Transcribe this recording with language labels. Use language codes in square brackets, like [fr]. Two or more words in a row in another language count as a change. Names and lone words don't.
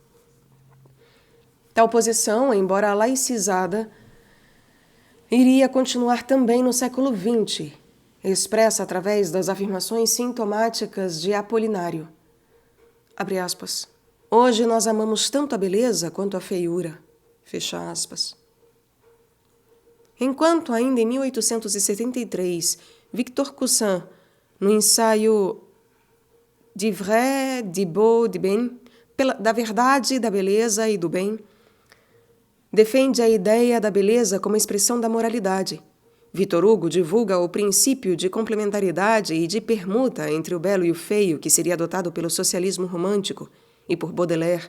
[pt] Tal posição, embora laicizada, iria continuar também no século XX, expressa através das afirmações sintomáticas de Apolinário. Abre aspas. Hoje nós amamos tanto a beleza quanto a feiura. Fecha aspas. Enquanto ainda em 1873, Victor Cousin, no ensaio Du vrai, du beau, du bien, da verdade, da beleza e do bem, defende a ideia da beleza como expressão da moralidade. Victor Hugo divulga o princípio de complementariedade e de permuta entre o belo e o feio que seria adotado pelo socialismo romântico e por Baudelaire.